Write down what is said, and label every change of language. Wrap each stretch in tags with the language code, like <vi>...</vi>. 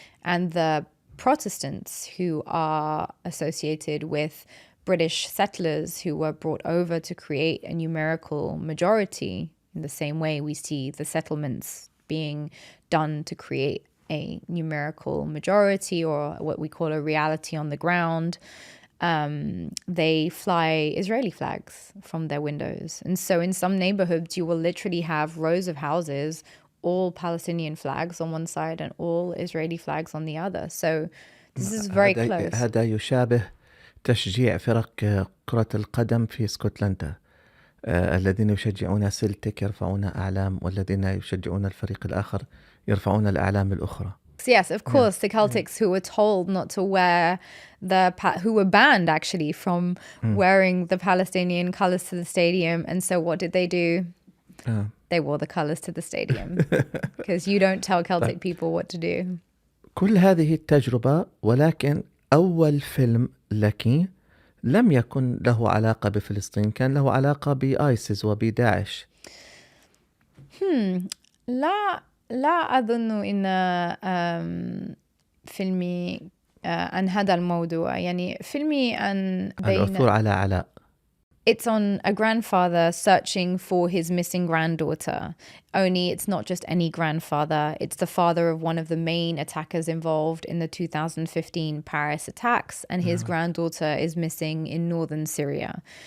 <en>And the Protestants who are associated with British settlers who were brought over to create a numerical majority, in the same way we see the settlements being done to create a numerical majority, or what we call a reality on the ground, they fly Israeli flags from their windows. And so in some neighborhoods, you will literally have rows of houses, all Palestinian flags on one side and all Israeli flags on the other. So this is very close.</en> <ar>هذا يشابه تشجيع فرق كرة القدم في اسكتلندا. الذين يشجعون سلتك يرفعون أعلام، والذين يشجعون الفريق الآخر يرفعون الأعلام الأخرى.</ar> <en>Yes, of course, the Celtics who were told not to wear who were banned actually from wearing the Palestinian colors to the stadium. And so what did they do? They wore the colors to the stadium because you don't tell Celtic people what to do.</en> <ar>كل هذه التجربة، ولكن أول فيلم لك لم يكن له علاقة بفلسطين، كان له علاقة بآيسيس وبداعش. لا أظن أن فيلمي عن هذا الموضوع. يعني فيلمي عن العثور على علاء.</ar> <en>It's on a grandfather searching for his missing granddaughter. Only it's not just any grandfather. It's the father of one of the main attackers involved in the 2015 Paris attacks, and his granddaughter is missing in northern Syria.</en>